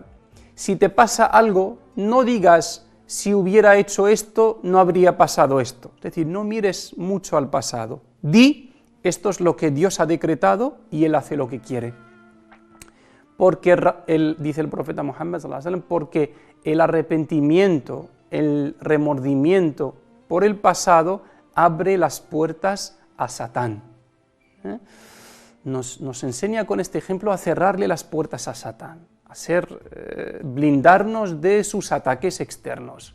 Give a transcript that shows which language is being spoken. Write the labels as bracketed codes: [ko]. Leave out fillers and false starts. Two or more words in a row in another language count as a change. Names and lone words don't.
[es] Si te pasa algo, no digas, si hubiera hecho esto, no habría pasado esto. Es decir, no mires mucho al pasado. Di, esto es lo que Dios ha decretado y Él hace lo que quiere. Porque, dice el profeta Muhammad [ar] صلى الله عليه وسلم, [es] porque el arrepentimiento, el remordimiento por el pasado abre las puertas a Satán. Nos enseña con este ejemplo a cerrarle las puertas a Satán, a blindarnos de sus ataques externos.